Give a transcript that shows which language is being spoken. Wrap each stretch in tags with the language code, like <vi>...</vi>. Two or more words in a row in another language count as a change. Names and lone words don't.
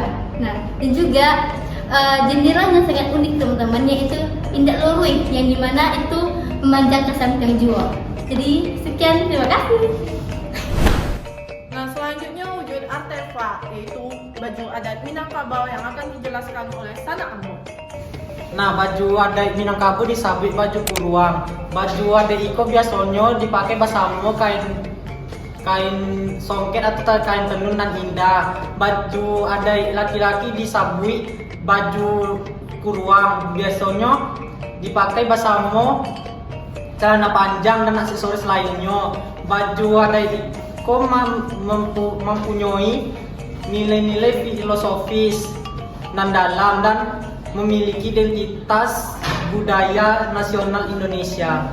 <id>Nah, dan juga jendelanya sangat unik teman-teman, yaitu indak lorui yang dimana itu memanjang ke samping juga. Jadi sekian, terima kasih. Nah, selanjutnya wujud artefak, yaitu baju adat Minangkabau yang akan dijelaskan oleh sanak Ambo. Nah, baju adat Minangkabau disabit baju kuruang. Baju adat iko biasanya dipakai bersama kain songket atau kain tenun nan indah. Baju adat laki-laki disabui baju kuruang, biasanya dipakai bersama celana panjang dan aksesoris lainnya. Baju adat iko mempunyai nilai-nilai filosofis dan dalam dan memiliki identitas budaya nasional Indonesia.</id>